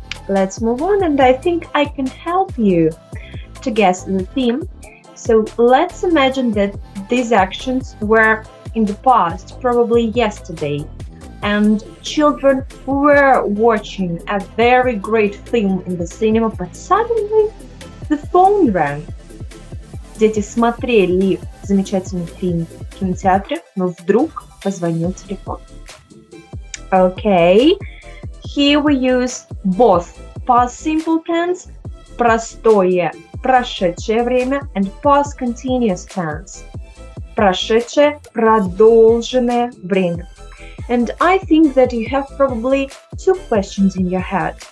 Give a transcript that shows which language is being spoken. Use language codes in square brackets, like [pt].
[en] Let's move on, and I think I can help you to guess the theme. So let's imagine that these actions were in the past, probably yesterday, and children were watching a very great film in the cinema, but suddenly the phone rang. [ru] Дети смотрели замечательный фильм в кинотеатре, но вдруг позвонил телефон. [en] Okay. Here we use both past simple tense, [ru] простое, прошедшее время, [en] and past continuous tense, [ru] прошедшее, продолженное время. [en] And I think that you have probably two questions in your head.